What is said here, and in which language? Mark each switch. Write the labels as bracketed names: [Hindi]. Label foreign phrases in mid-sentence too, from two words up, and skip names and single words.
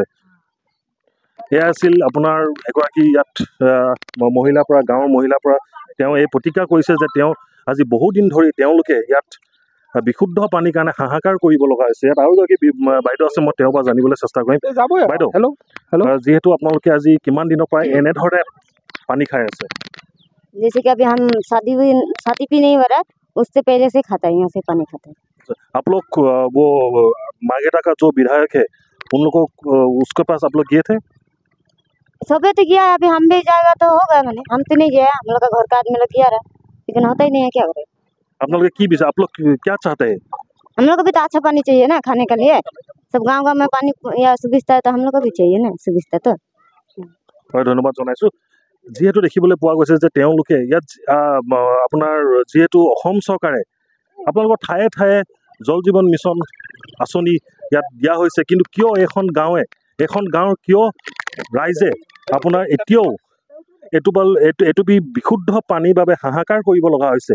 [Assamese] এয়া আছিল আপোনাৰ এগৰাকী ইয়াত গাঁৱৰ মহিলাৰ পৰা তেওঁ এই প্ৰতিজ্ঞা কৰিছে যে তেওঁ আজি বহুদিন ধৰি তেওঁলোকে ইয়াত বিশুদ্ধ পানীৰ কাৰণে হাহাকাৰ কৰিব লগা হৈছে। ইয়াত আৰু এগৰাকী বাইদেউ আছে, মই তেওঁৰ পৰা জানিবলৈ চেষ্টা কৰিম। বাইদেউ, যিহেতু আপোনালোকে আজি কিমান দিনৰ পৰা এনেধৰণে পানী খাই আছে? [Hindi] जैसे कि अभी हम शादी भी नहीं हो रहा, उससे पहले से खाता है, यहाँ से पानी खाता है। आप लोग वो मार्घेरिटा का जो विधायक है उन लोगों को उसके पास आप लोग गए थे? सबे तो गया है, अभी हम भी जाएगा तो होगा। मैंने हम तो नहीं गया, हम लोग का घर का आदमी लोग गया रहा, लेकिन होता ही नहीं है। क्या करें? आप लोग आप लोग क्या चाहते हैं? हम लोग को भी तो अच्छा पानी चाहिए ना खाने के लिए। सब गाँव में पानी या सुविधा है तो हम लोग को भी चाहिए ना सुविधा। तो [Assamese] ধন্যবাদ জনাইছোঁ। যিহেতু দেখিবলৈ পোৱা গৈছে যে তেওঁলোকে ইয়াত আপোনাৰ যিহেতু অসম চৰকাৰে আপোনালোকৰ ঠায়ে ঠায়ে জল জীৱন মিছন আঁচনি ইয়াত দিয়া হৈছে, কিন্তু কিয় এখন গাঁৱৰ কিয় ৰাইজে আপোনাৰ এতিয়াও এইটো বিশুদ্ধ পানীৰ বাবে হাহাকাৰ কৰিব লগা হৈছে?